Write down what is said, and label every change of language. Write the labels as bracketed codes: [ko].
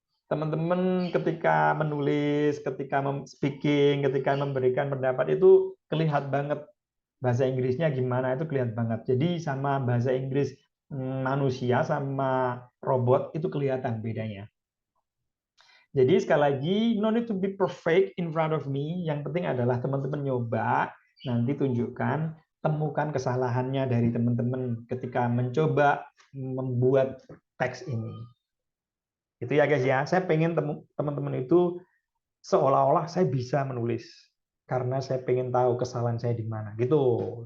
[id] teman-teman ketika menulis, ketika speaking, ketika memberikan pendapat itu kelihatan banget bahasa Inggrisnya gimana, itu kelihatan banget. Jadi sama bahasa Inggris manusia sama robot itu kelihatan bedanya. Jadi sekali lagi, [en] no need to be perfect in front of me. [id] Yang penting adalah teman-teman nyoba, nanti tunjukkan, temukan kesalahannya dari teman-teman ketika mencoba membuat teks ini. Itu ya guys ya, saya pengen teman-teman itu seolah-olah saya bisa menulis karena saya pengen tahu kesalahan saya di mana gitu.